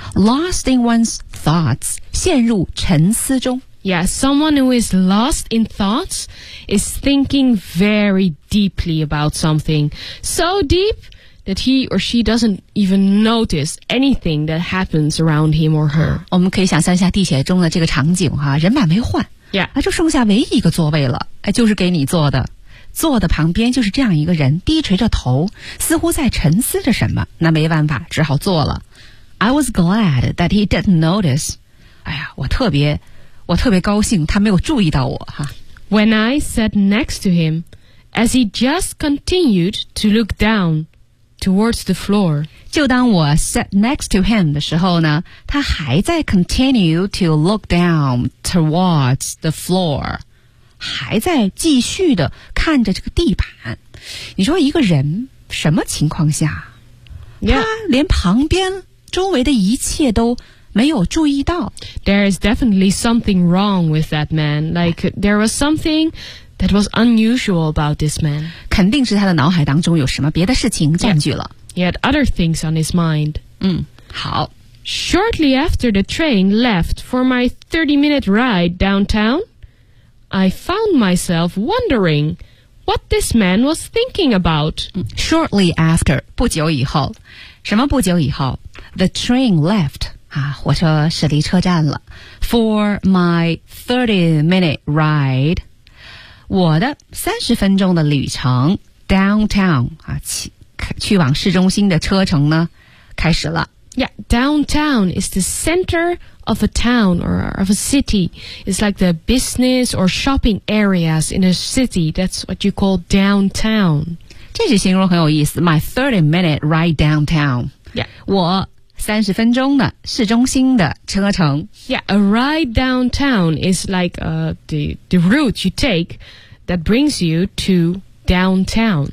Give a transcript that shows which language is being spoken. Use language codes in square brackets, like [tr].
[en] Lost in one's thoughts, [zh] 陷入沉思中。 [en] Yeah, someone who is lost in thoughts is thinking very deeply about something. So deep that he or she doesn't even notice anything that happens around him or her. [zh] 我们可以想象一下地铁中的这个场景哈，人满为患。 [en] Yeah. [zh] 就剩下唯一一个座位了，就是给你坐的。坐的旁边就是这样一个人，低垂着头，似乎在沉思着什么。那没办法，只好坐了。 [en] I was glad that he didn't notice. [zh] 哎呀，我特别高兴他没有注意到我哈。 [en] When I sat next to him, as he just continued to look down towards the floor. [zh] 就当我 [en] sat next to him [zh] 的时候呢，他还在 [en] continue to look down towards the floor. [zh] 还在继续的看着这个地板。你说一个人什么情况下、 [en] yeah. [zh] 他连旁边周围的一切都没有注意到。 [en] There is definitely something wrong with that man. Like, there was something that was unusual about this man. [zh] 肯定是他的脑海当中有什么别的事情占据了。 [en] Yeah. He had other things on his mind. [zh] 好。 [en] Shortly after the train left for my 30-minute ride downtown, I found myself wondering what this man was thinking about. Shortly after, [zh] 不久以后。什么不久以后？ [en] The train left. [zh] 火车驶离车站了。 [en] For my 30-minute ride, [zh] 我的30分钟的旅程 [en] downtown, [zh] 去往市中心的车程呢开始了。 [en] Yeah, downtown is the center of a town or of a city. It's like the business or shopping areas in a city. That's what you call downtown. [zh] 这句形容很有意思。 [en] My 30-minute ride downtown. Yeah. [zh] 我三十分钟的市中心的车程。 [en] Yeah, a ride downtown is like the route you take that brings you to downtown.